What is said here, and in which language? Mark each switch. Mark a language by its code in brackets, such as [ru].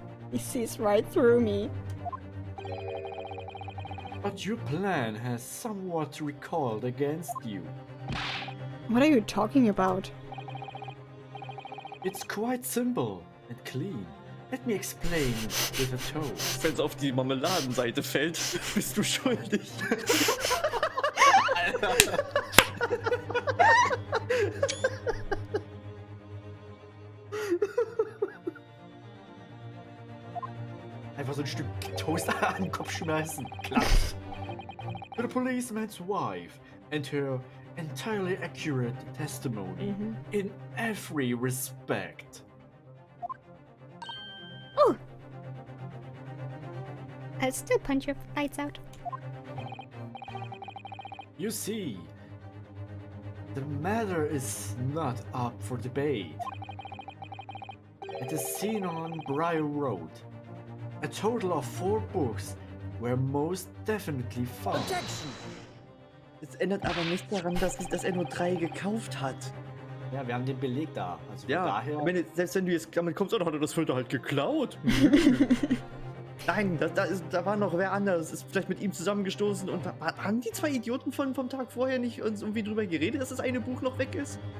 [en] He sees right through me. But your plan has somewhat recoiled against you. What are you talking about? It's quite simple and clean. Let me explain with a toast. [de] Wenn es auf die Marmeladenseite fällt, bist du schuldig. Einfach so ein Stück Toast an den Kopf schmeißen. Klatsch. [en] To the policeman's wife and her entirely accurate testimony in every respect. I'll still punch your lights out. You see, the matter is not up for debate. It is seen on Briar Road. A total of 4 books were most definitely found. [de] Das ändert aber nichts daran, dass er nur 3 gekauft hat. Ja, wir haben den Beleg da. Also von Ja, daher. selbst wenn du jetzt damit kommst, dann hat er das 4. halt geklaut. Nein, da war noch wer anders. Ist vielleicht mit ihm zusammengestoßen und haben die 2 Idioten vom Tag vorher nicht uns irgendwie drüber geredet, dass das eine Buch noch weg ist?